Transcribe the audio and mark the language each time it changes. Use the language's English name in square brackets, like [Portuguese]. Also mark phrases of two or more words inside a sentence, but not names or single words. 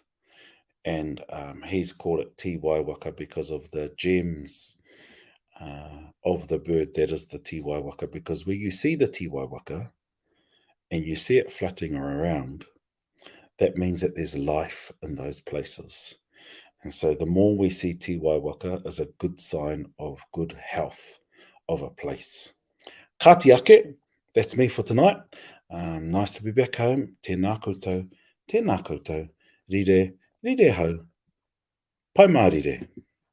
[English] And he's called it Tīwaiwaka because of the gems of the bird that is the Tīwaiwaka. Because where you see the Tīwaiwaka and you see it flitting around, that means that there's life in those places. And so the more we see Tīwaiwaka is a good sign of good health of a place. [Māori] Kāti ake, [English] that's me for tonight. Nice to be back home. [Māori] Tēnā koutou, rire, rire hau. Pai mā rire.